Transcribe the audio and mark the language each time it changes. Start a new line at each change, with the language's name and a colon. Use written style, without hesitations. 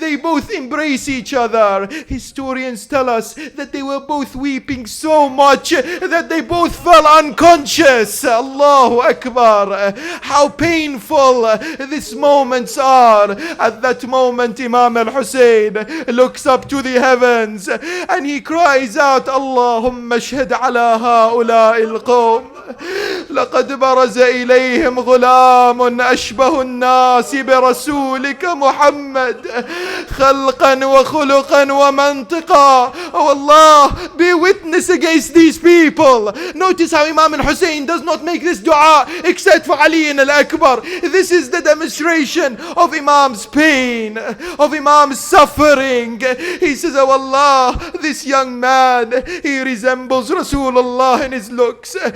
English: They both embrace each other. Historians tell us that they were both weeping so much that they both fell unconscious. Allahu Akbar. How painful these moments are. At that moment, Imam al-Hussein looks up to the heavens and he cries out,
Arabic: "Allahumma shhad ala ha'ula'i al-qawm. لقد برز إليهم غلام أشبه الناس برسولك محمد خلقا وخلقا ومنطقا."
English: Oh Allah, be witness against these people. Notice how Imam al-Hussein does not make this dua except for Ali al-Akbar. This is the demonstration of Imam's pain, of Imam's suffering. He says, "Oh Allah, this young man, he resembles Rasulullah in his looks.